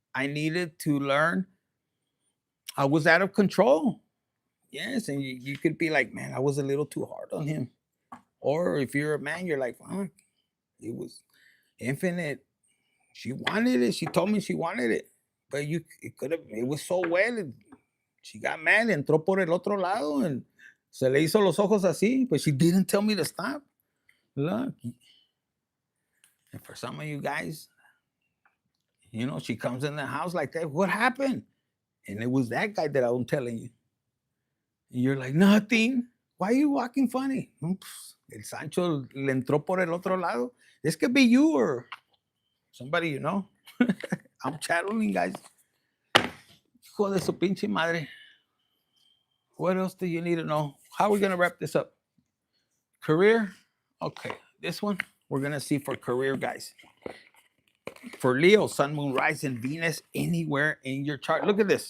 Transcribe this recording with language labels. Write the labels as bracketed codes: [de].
[en] I needed to learn. I was out of control. Yes. And you could be like, man, I was a little too hard on him. Or if you're a man, you're like, fuck, it was infinite. She wanted it. She told me she wanted it. But it was so well. She got mad, [es] entró por el otro lado, and se le hizo los ojos así, [en] but she didn't tell me to stop. Look. And for some of you guys, she comes in the house like that. What happened? And it was that guy that I'm telling you. And you're like, nothing. Why are you walking funny? [es] El Sancho le entró por el otro lado. [en] This could be you or somebody you know. I'm channeling, guys. [es] Hijo de su pinche madre. [en] What else do you need to know? How are we going to wrap this up? Career? Okay. This one, we're going to see for career, guys. For Leo, Sun, Moon, Rising, Venus, anywhere in your chart. Look at this.